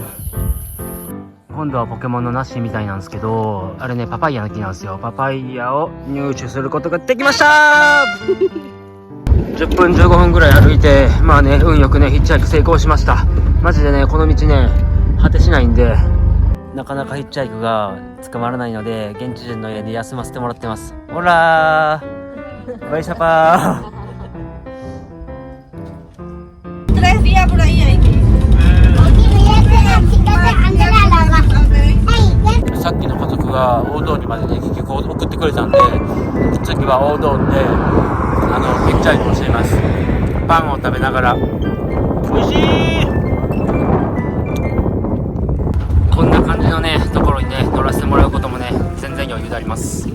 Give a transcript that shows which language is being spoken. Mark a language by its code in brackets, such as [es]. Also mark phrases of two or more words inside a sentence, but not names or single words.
[ja] 今度はポケモンのナッシーみたいなんですけどあれねパパイヤの木なんですよ。パパイヤを入手することができました10分15分ぐらい歩いてまあね運よくねヒッチハイク成功しました。マジでねこの道ね果てしないんで、なかなかヒッチハイクが捕まらないので、現地人の家で休ませてもらってます。ほらー、バイシャパー。 [es] 3 días por ahí hay que ir. [ja] さっきの家族が大通りまでね結局送ってくれたんで、次は大通りでヒッチハイクをしています。パンを食べながら。美味しい。こんな感じのねところにね乗らせてもらうこともね全然余裕であります。